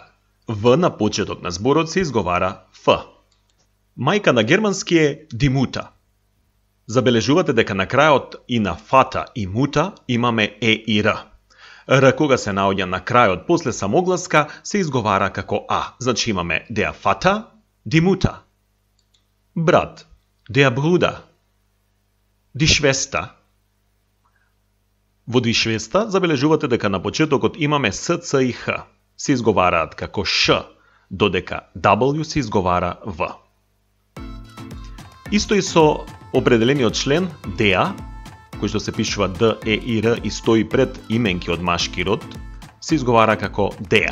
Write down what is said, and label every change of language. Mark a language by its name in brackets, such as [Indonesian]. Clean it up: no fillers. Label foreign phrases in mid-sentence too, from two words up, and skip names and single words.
[Macedonian] В на почеток на зборот се изговара Ф. Мајка на германски е [German] die Mutter. [Macedonian] Забележувате дека на крајот и на Vater и Mutter имаме Е и Р. Р кога се наоѓа на крајот после самогласка се изговара како А. Значи имаме [German] der Vater, die Mutter. [Macedonian] Брат, [German] der Bruder. Die Schwester. [Macedonian] Во [German] die Schwester [Macedonian] забележувате дека на почетокот имаме С, Ц и Х. Се изговараат како Ш, додека W се изговара В. Исто и со определениот член DEA, кој што се пишува Д, Е и Р и стои пред именки од машки род, се изговара како DEA.